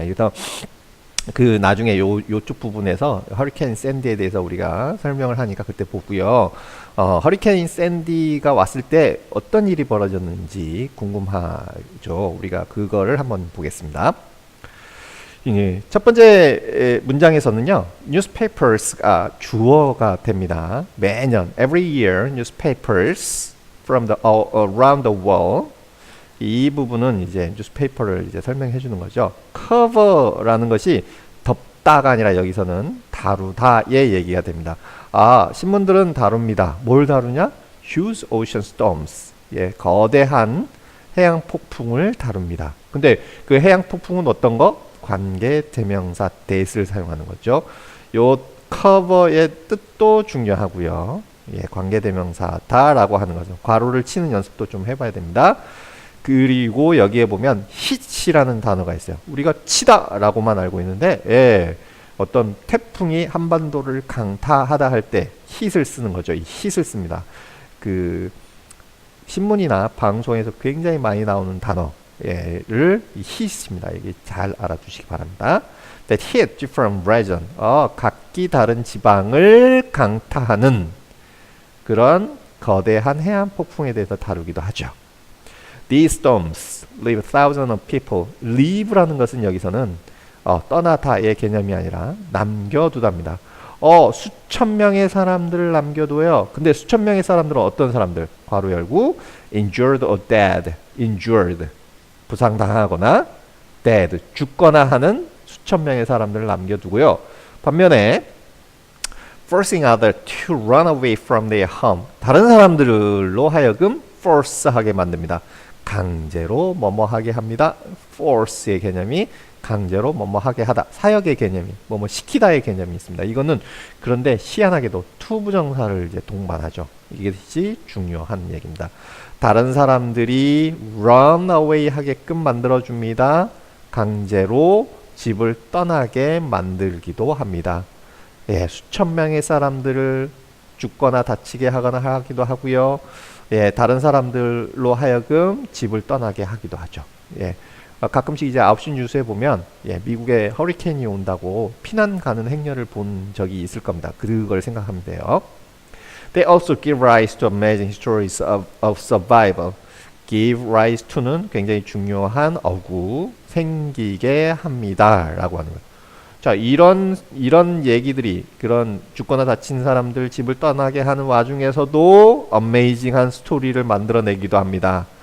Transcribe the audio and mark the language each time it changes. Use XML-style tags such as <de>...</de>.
<ko>그래서 그 나중에 요쪽 부분에서 허리케인 샌디에 대해서 우리가 설명을 하니까 그때 보고요. 허리케인 샌디가 왔을 때 어떤 일이 벌어졌는지 궁금하죠. 우리가 그거를 한번 보겠습니다. 첫 번째 문장에서는요, newspapers가 주어가 됩니다. 매년</ko> <en>every year newspapers from around the world.</en> <ko>이 부분은 이제 뉴스페이퍼를 이제 설명해 주는 거죠. cover라는 것이 덮다가 아니라 여기서는 다루다의 얘기가 됩니다. 신문들은 다룹니다. 뭘 다루냐?</ko> <en>Huge ocean storms.</en> <ko>거대한 해양 폭풍을 다룹니다. 근데 그 해양 폭풍은 어떤 거? 관계 대명사 that을 사용하는 거죠. 요 cover의 뜻도 중요하고요. 관계 대명사 다라고 하는 거죠. 괄호를 치는 연습도 좀 해봐야 됩니다. 그리고 여기에 보면 hit이라는 단어가 있어요. 우리가 치다 라고만 알고 있는데 어떤 태풍이 한반도를 강타하다 할 때 hit을 쓰는 거죠. 이 hit을 씁니다. 그 신문이나 방송에서 굉장히 많이 나오는 단어를 이 hit입니다. 이게 잘 알아두시기 바랍니다.</ko> <en>That hit different region.</en> <ko>각기 다른 지방을 강타하는 그런 거대한 해안 폭풍에 대해서 다루기도 하죠.</ko> <en>These storms leave thousands of people.</en> <ko>leave라는 것은 여기서는 떠나다의 개념이 아니라 남겨두답니다. 수천 명의 사람들을 남겨둬요. 근데 수천 명의 사람들은 어떤 사람들? 괄호 열고</ko> <en>injured or dead.</en> <ko>injured 부상당하거나 dead 죽거나 하는 수천 명의 사람들을 남겨두고요.</ko> <en>반면에 forcing others to run away from their home.</en> <ko>다른 사람들로 하여금 force하게 만듭니다. 강제로 뭐뭐하게 합니다. force의 개념이 강제로 뭐뭐하게 하다. 사역의 개념이 뭐뭐 시키다의 개념이 있습니다. 이거는 그런데 희한하게도 to 부정사를 이제 동반하죠. 이것이 중요한 얘기입니다. 다른 사람들이</ko> <en>run away</en> <ko>하게끔 만들어줍니다. 강제로 집을 떠나게 만들기도 합니다. 수천 명의 사람들을 죽거나 다치게 하거나 하기도 하고요. 다른 사람들로 하여금 집을 떠나게 하기도 하죠. 가끔씩 이제 9시 뉴스에 보면 미국에 허리케인이 온다고 피난 가는 행렬을 본 적이 있을 겁니다. 그걸 생각하면 돼요.</ko> <en>They also give rise to amazing stories of survival.</en> <ko>give rise to는 굉장히 중요한 어구 생기게 합니다. 라고 하는 거예요. 자, 이런 얘기들이 그런 죽거나 다친 사람들 집을 떠나게 하는 와중에서도 어메이징한 스토리를 만들어내기도 합니다.</ko>